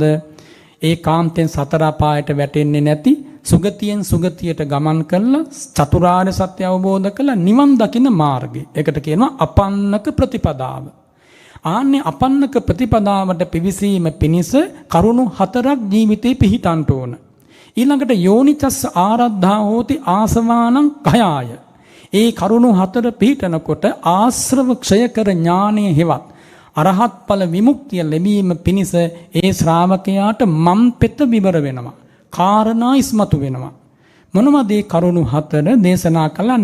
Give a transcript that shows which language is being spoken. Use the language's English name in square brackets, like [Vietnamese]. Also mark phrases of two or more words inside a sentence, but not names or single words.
[Sinhala] ඒකාන්තයෙන් සතර අපායට වැටෙන්නේ නැති, සුගතියෙන් සුගතියට ගමන් කළා චතුරාර්ය සත්‍ය අවබෝධ කළා නිවන් දකින මාර්ගය. ඒකට කියනවා අපන්නක ප්‍රතිපදාව. ආන්නේ අපන්නක ප්‍රතිපදාවට පිවිසීම පිණිස කරුණු 4ක් ජීවිතේ පිහිටන්න ඕන. [Pali] ඊළඟට යෝනිචස්ස ආරද්ධා හෝති ආසවානං කයාය. [Sinhala] ඒ කරුණු 4 පිහිටනකොට ආශ්‍රව ක්ෂය කර ඥානයේ හෙවත් අරහත් ඵල විමුක්තිය ලැබීම පිණිස ඒ ශ්‍රාවකයාට මම් පෙත විවර වෙනවා. කාරණා ඉස්මතු වෙනවා. මොනවද මේ කරුණු 4 දේශනා කළා?